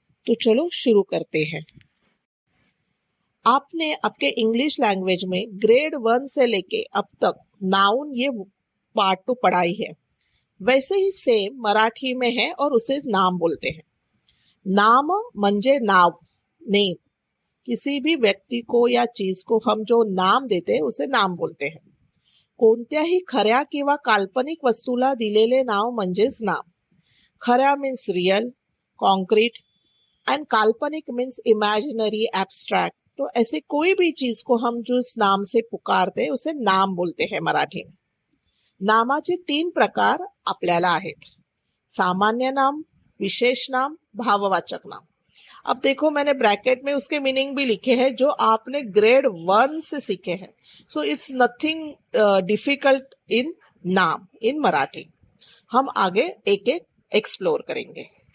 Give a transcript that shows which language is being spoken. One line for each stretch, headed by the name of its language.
Hindi: तो चलो शुरू करते हैं। आपने आपके इंग्लिश लैंग्वेज में ग्रेड 1 से लेके अब तक नाउन ये पार्ट तो पढ़ाई है, वैसे ही सेम मराठी में है और उसे नाम बोलते हैं।
Marathi: नाम म्हणजे नाव, नेम।
Hindi: किसी भी व्यक्ति को या चीज को हम जो नाम देते हैं उसे नाम बोलते हैं।
Marathi: कोणत्याही खऱ्या किंवा काल्पनिक वस्तूला दिलेले नाव म्हणजेच नाम।
English: खऱ्या means real, concrete and काल्पनिक means imaginary, abstract.
Hindi: तो ऐसे कोई भी चीज को हम जो इस नाम से पुकारते हैं उसे नाम बोलते हैं मराठी में।
Marathi: नामाचे 3 प्रकार आपल्याला आहेत, सामान्य नाम, विशेष नाम, भाववाचक नाम।
Hindi: अब देखो मैंने ब्रैकेट में उसके मीनिंग भी लिखे हैं जो आपने ग्रेड 1 से सीखे हैं।
English: So it's nothing difficult in नाम in Marathi.
Hindi: हम आगे एक एक एक्सप्लोर करेंगे।